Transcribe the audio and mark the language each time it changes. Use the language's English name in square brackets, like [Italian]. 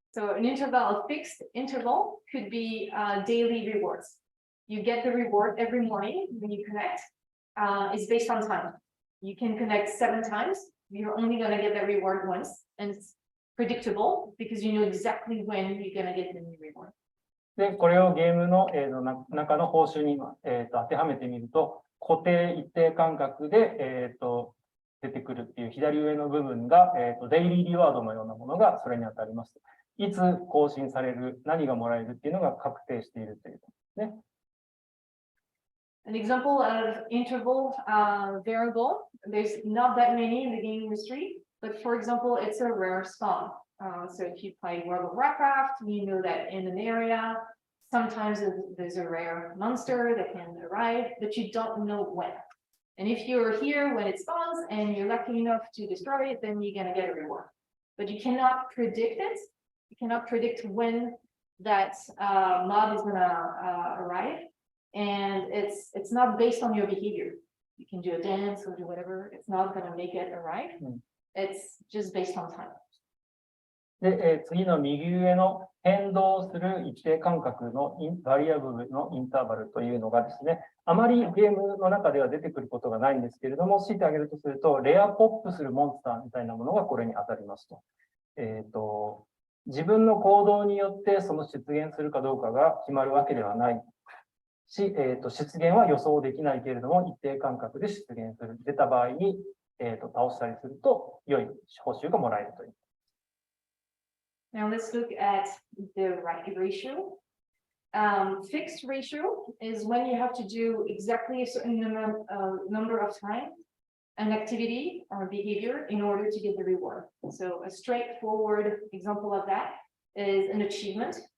[English] So an interval, a fixed interval could be daily rewards. You get the reward every morning when you connect. It's based on time. You can connect 7 times. You're only gonna get that reward once, and it's predictable because you know exactly when you're gonna get the new reward. [Japanese] で、これをゲームの、中の報酬に、当てはめてみると、固定一定間隔で、出てくるっていう左上の部分が、デイリーリワードのようなものがそれに当たります。いつ更新される、何がもらえるっていうのが確定しているということですね。 [English] An example of interval variable, there's not that many in the game industry, but for example, it's a rare spawn. So if you play World of Warcraft, you know that in an area, sometimes there's a rare monster that can arrive, but you don't know when. And if you're here when it spawns and you're lucky enough to destroy it, then you're gonna get a reward. But you cannot predict it. You cannot predict when that mob is gonna arrive. And it's not based on your behavior. You can do a dance or do whatever. It's not gonna make it arrive. It's just based on time. [Japanese] で、次の右上の変動する一定間隔のバリアブルのインターバルというのがですね、あまりゲームの中では出てくることがないんですけれども、強いてあげるとすると、レアポップするモンスターみたいなものがこれに当たりますと。自分の行動によってその出現するかどうかが決まるわけではないし、出現は予想できないけれども、一定間隔で出現する。出た場合に、倒したりすると、良い報酬がもらえるという。 [English] Now let's look at the ratio. Fixed ratio is when you have to do exactly a certain number of time, an activity or behavior in order to get the reward. So a straightforward example of that is an achievement.